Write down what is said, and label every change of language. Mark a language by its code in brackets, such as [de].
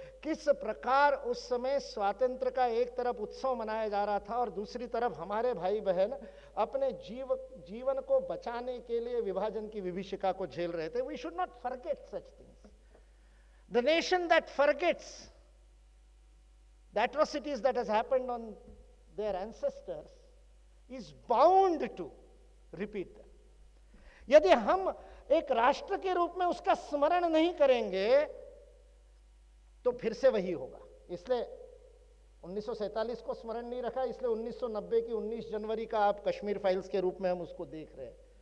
[hi] किस प्रकार उस समय स्वातंत्र्य का एक तरफ उत्सव मनाया जा रहा था और दूसरी तरफ हमारे भाई बहन अपने जीवन को बचाने के लिए विभाजन की विभीषिका को झेल रहे थे। [en] We should not forget such things. The nation that forgets the atrocities that has happened on their ancestors is bound to repeat them. [hi] यदि हम एक राष्ट्र के रूप में उसका स्मरण नहीं करेंगे तो फिर से वही होगा. इसलिए 1947 को स्मरण नहीं रखा, इसलिए 1990 की 19 जनवरी का आप कश्मीर फाइल्स के रूप में हम उसको देख रहे हैं.